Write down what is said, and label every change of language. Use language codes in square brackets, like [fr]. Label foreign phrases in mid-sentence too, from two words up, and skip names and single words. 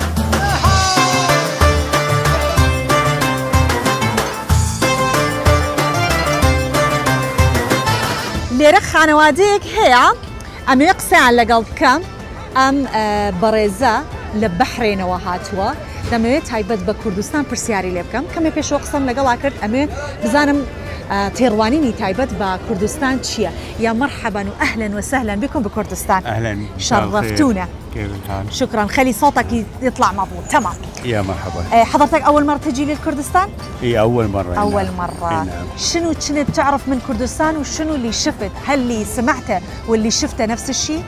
[ckb] لێرە خانەوادەیەک هەیە ئەمێ قسەیان لەگەڵ بکەم ئەم بەڕێزە لە بەحرێنەوە هاتووە دەمەوێت تایبەت بە کوردستان پرسیاری لێ بکەم کەمێ پێشەوە قسەم لەگەڵا کرد ئەمێ بزانم تێڕوانینی تایبەت بە کوردستان چییە [ar] یا مرحبا وأهلا وسهلا بكم بكردستان. أهلا شرفتونا. كيف الحال؟ شكرا خلي صوتك يطلع مضبوط تمام. يا مرحبا. حضرتك أول مرة تجي للكردستان؟ اي أول مرة. أول مرة. نعم. شنو كنت تعرف من كردستان وشنو اللي شفت؟ هل اللي سمعته واللي شفته نفس الشيء؟